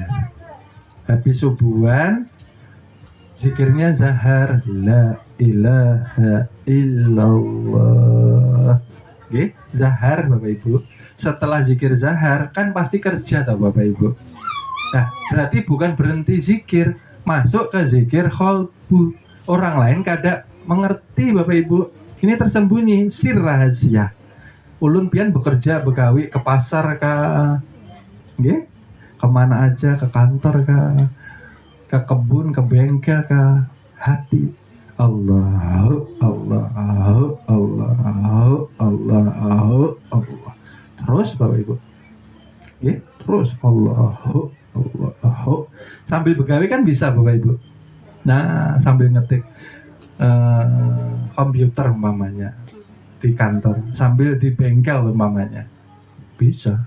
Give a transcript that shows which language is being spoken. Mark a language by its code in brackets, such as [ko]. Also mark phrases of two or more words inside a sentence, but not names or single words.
[id] Habis subuhan zikirnya zahar [ar] لا إله إلا الله. [id] Oke, zahar Bapak Ibu. Setelah zikir zahar kan pasti kerja tau Bapak Ibu. Nah, berarti bukan berhenti zikir, masuk ke zikir kholbu. Orang lain kada mengerti Bapak Ibu. Ini tersembunyi, sir rahasia. [bjn] Ulun pian bekerja, begawi ke pasar kah, nggih? [id] Kemana aja, ke kantor kah, ke kebun, ke bengkel kah, hati Allah, Allah, Allah, Allah, Allah. Terus Bapak Ibu, nggih? Terus Allah, Allah. Sambil begawi kan bisa Bapak Ibu. Nah, sambil ngetik komputer umpamanya di kantor, sambil di bengkel umpamanya bisa.